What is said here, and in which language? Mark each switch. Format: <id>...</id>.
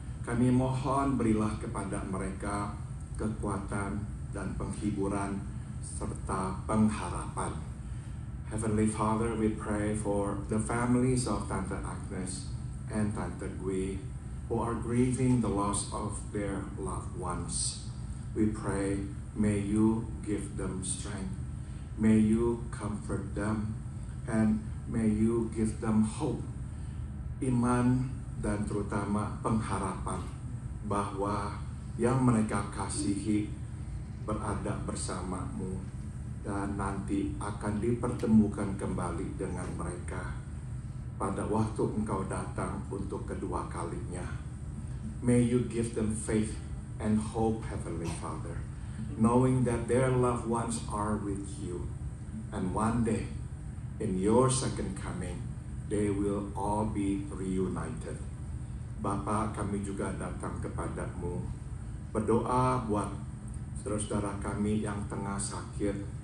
<id>Kami mohon berilah kepada mereka kekuatan dan penghiburan serta pengharapan.</id> <en>Heavenly Father, we pray for the families of Tante Agnes and Tante Gwi who are grieving the loss of their loved ones. We pray, may you give them strength. May you comfort them, and may you give them hope,</en> <id>iman, dan terutama pengharapan bahwa yang mereka kasihi berada bersamamu dan nanti akan dipertemukan kembali dengan mereka pada waktu engkau datang untuk kedua kalinya.</id> <en>May you give them faith and hope, Heavenly Father, knowing that their loved ones are with you. And one day, in your second coming, they will all be reunited.</en> <id>Bapa, kami juga datang kepadamu, berdoa buat saudara-saudara kami yang tengah sakit.</id>